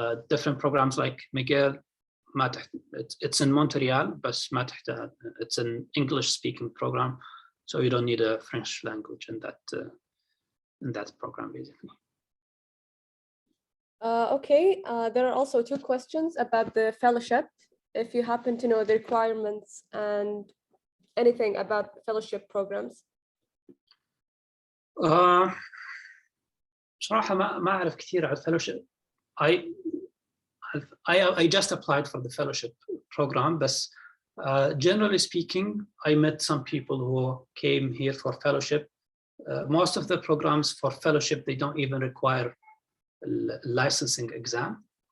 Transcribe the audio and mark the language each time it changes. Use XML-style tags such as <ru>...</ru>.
<en>Different programs like McGill, it's in Montreal, but it's an English speaking program, so you don't need a French language in that program basically. Okay, there are also two questions about the fellowship. If you happen to know the requirements and anything about fellowship programs.</en> <ar>صراحة ما أعرف كثير عن fellowship.</ar> <en>I just applied for the fellowship program, but generally speaking, I met some people who came here for fellowship. Most of the programs for fellowship, they don't even require a licensing exam.</en>